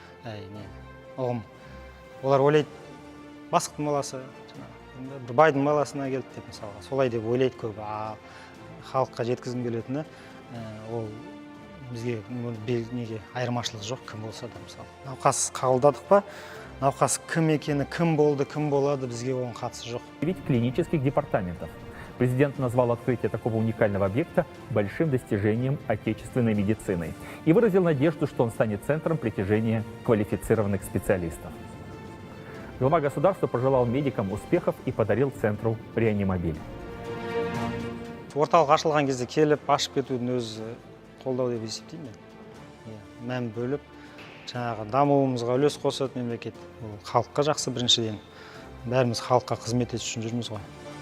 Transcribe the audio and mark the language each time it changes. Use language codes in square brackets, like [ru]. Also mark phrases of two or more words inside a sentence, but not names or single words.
[kk] Олар ойлайды, бастықтың баласы, бір байдың баласына келді деп мысалға. Солай деп ойлайды көбі, халыққа жеткізгім келетіні, ол бізге неге айырмашылық жоқ, кім болса да мысалы. Науқас қабылдадық па, науқас кім екені, кім болды, кім болады, бізге оның қатысы жоқ. [ru] Ведь клинических департаментов. Президент назвал открытие такого уникального объекта большим достижением отечественной медицины и выразил надежду, что он станет центром притяжения квалифицированных специалистов. Глава государства пожелал медикам успехов и подарил центру реанимобиль. [kk] Орталық ашылған кезде келіп, ашып кетудің өзі қолдау деп есептеймін мен. Мән бөліп, жаңағы дамуымызға үлес қосады мемлекет. Ол халыққа жақсы біріншіден. Бәріміз халыққа қызмет ету үшін жүрміз ғой.